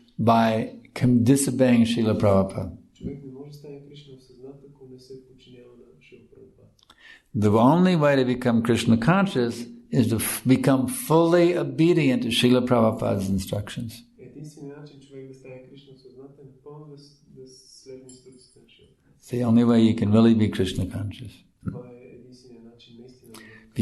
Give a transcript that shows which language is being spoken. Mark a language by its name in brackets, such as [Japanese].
[English] by disobeying Srila Prabhupada. [Bulgarian] Човек не може да стане Кришна в съзната, ако не се подчинява на Шрила Прабхупада. [English] The only way to become Krishna conscious is to become fully obedient to Srila Prabhupada's instructions. [Bulgarian] Единственият начин човек да стане Кришна в съзната е напълно да следва инструкциите на Шрила. [English] It's the only way you can really be Krishna conscious. [Bulgarian] Това е единственият начин наистина да